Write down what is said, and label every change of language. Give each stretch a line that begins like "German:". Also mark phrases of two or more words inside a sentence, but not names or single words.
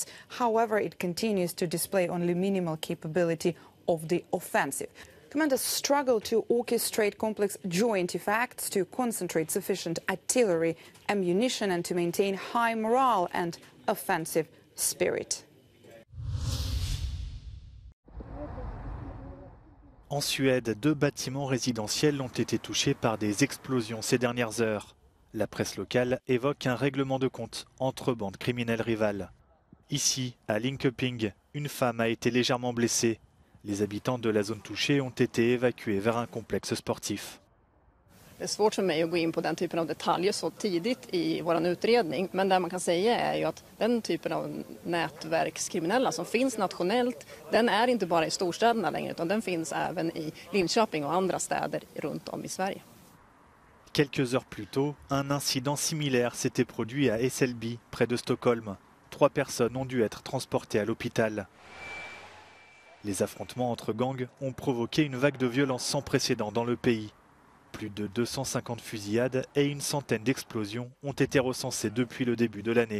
English: However, it continues to display only minimal capability of the offensive. Commanders struggle to orchestrate complex joint effects, to concentrate sufficient artillery ammunition and to maintain high morale and offensive spirit.
French: En Suède, 2 bâtiments résidentiels ont été touchés par des explosions ces dernières heures. La presse locale évoque un règlement de compte entre bandes criminelles rivales. Ici, à Linköping, une femme a été légèrement blessée. Les habitants de la zone touchée ont été évacués vers un complexe sportif.
Swedish: Det är svårt för mig att gå in på den typen av detaljer så tidigt i vår utredning. Men det man kan säga är ju att den typen av nätverkskriminella som finns nationellt, den är inte bara i storstäderna längre utan den finns även i Linköping och andra städer runt om i Sverige.
French: Quelques heures plus tôt, un incident similaire s'était produit à Hässelby, près de Stockholm. 3 personnes ont dû être transportées à l'hôpital. Les affrontements entre gangs ont provoqué une vague de violence sans précédent dans le pays. Plus de 250 fusillades et une centaine d'explosions ont été recensées depuis le début de l'année.